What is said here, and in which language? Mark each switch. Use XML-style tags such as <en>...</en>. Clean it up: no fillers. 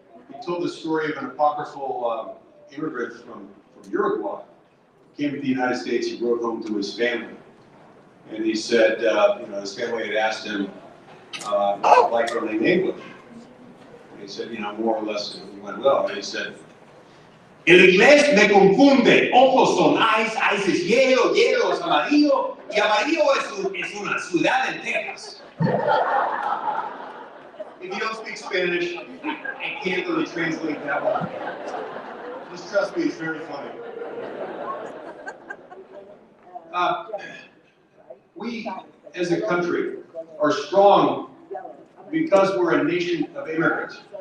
<en>He told the story of an apocryphal immigrant from Uruguay. He came to the United States, he wrote home to his family. And he said, his family had asked him, like learning English. And he said, more or less it went well. And he said,</en> <es>el inglés me confunde, ojos son</es> <en>eyes, eyes is</en> <es>hielo, hielo es amarillo, y amarillo es una ciudad en Texas.</es> <en>If you don't speak Spanish, I can't really translate that one. Just trust me, it's very funny. We, as a country, are strong because we're a nation of immigrants.</en>